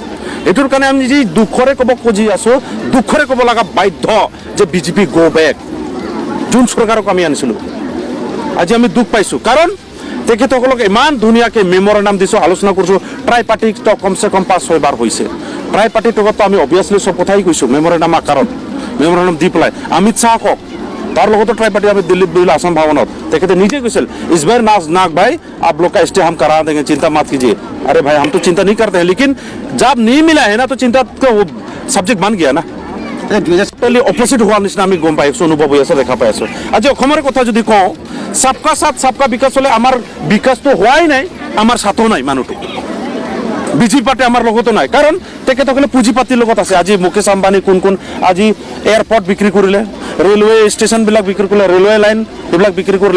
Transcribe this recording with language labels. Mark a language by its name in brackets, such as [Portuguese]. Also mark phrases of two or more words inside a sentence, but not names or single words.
[Assamese] এইটোৰ কাৰণে আমি যি দুখৰে ক'ব খুজি আছোঁ দুখৰে ক'ব লগা বাধ্য যে বিজেপি গো বেক যোন চৰকাৰক আমি আনিছিলোঁ আজি আমি দুখ পাইছোঁ কাৰণ তেখেতসকলক ইমান ধুনীয়াকৈ মেমৰেণ্ডাম দিছোঁ, আলোচনা কৰিছোঁ। ট্ৰাই পাৰ্টি কমচে কম 5-6 বাৰ হৈছে। ট্ৰাই পাৰ্টিৰ লগত আমি অভিয়াছলি চব কথাই কৈছোঁ মেমৰেণ্ডাম আকাৰত, মেমৰেণ্ডাম দি পেলাই। অমিত শ্বাহ কওক, তাৰ লগতো ট্ৰাই পাৰ্টি আমি দিল্লীত বহিলোঁ আসাম ভৱনত, তেখেতে নিজে কৈছিল [Hindi] इस बार नाक भाई आप लोग का स्टे हम करा देंगे, चिंता मत कीजिए। अरे भाई हम तो चिंता नहीं करते हैं, लेकिन जब नहीं मिला है ना तो चिंता का वो सब्जेक्ट बन गया ना। [Assamese] অপোজিট হোৱাৰ নিচিনা আমি গম পাই আছোঁ, অনুভৱ হৈ আছে, দেখা পাই আছোঁ। আজি অসমৰ কথা যদি কওঁ, [Hindi] सबका साथ सबका विकास [Assamese] হ'লে আমাৰ বিকাশটো হোৱাই নাই, আমাৰ সাথো নাই মানুহটো। বিজেপি পাৰ্টি আমাৰ লগতো নাই, কাৰণ তেখেতসকলে পুঁজিপাতিৰ লগত আছে। আজি মুকেশ আম্বানী কোন আজি এয়াৰপৰ্ট বিক্ৰী কৰিলে, [English] railway station [Assamese] বিক্ৰী কৰিলে, [English] railway line [Assamese] এইবিলাক বিক্ৰী কৰিলে।